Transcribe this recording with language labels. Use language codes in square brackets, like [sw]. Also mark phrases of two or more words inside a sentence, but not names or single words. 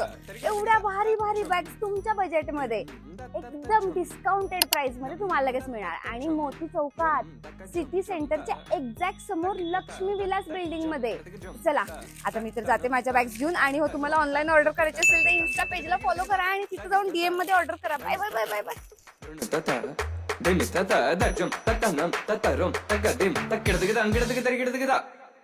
[mr] एवढ्या भारी भारी बॅग्स तुमच्या बजेटमध्ये एकदम [en] discounted price [mr] मध्ये तुम्हाला लगेच मिळणार. आणि मोती चौकात सिटी सेंटरच्या एक्झॅक्ट समोर लक्ष्मी विलास बिल्डिंग मध्ये. चला आता मी तर जाते माझ्या बॅग्स घेऊन. आणि हो, तुम्हाला [en] online order [mr] करायची असेल तर [en] Insta page follow [mr] करा आणि तिथे जाऊन DM मध्ये ऑर्डर करा. [en] bye bye bye bye bye. Dum ta ta da jum ta ta num ta ta rum ta ga dim ta gira ta gira ta gira ta gira ta gira.